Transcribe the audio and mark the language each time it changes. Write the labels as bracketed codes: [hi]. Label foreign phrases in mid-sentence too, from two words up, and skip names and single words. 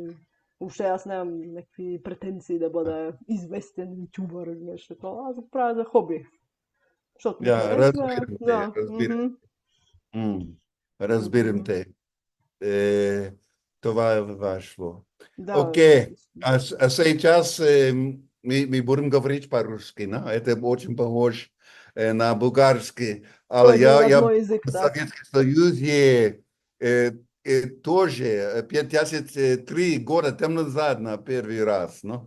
[bg] И въобще аз нямам някакви претенции да бъда известен ютубър или нещо такова, аз го правя за хоби, защото ми ja, харесва, разбирам те, да, М, разбирам те. Е, Това е важно. да, [ru] Окей, а сейчас мы будем говорить по-русски, да? Это очень похож на bulgarский. то Але е мой я был родной език, в так. Советском Союзе тоже 53 года там назад на первый раз, ну.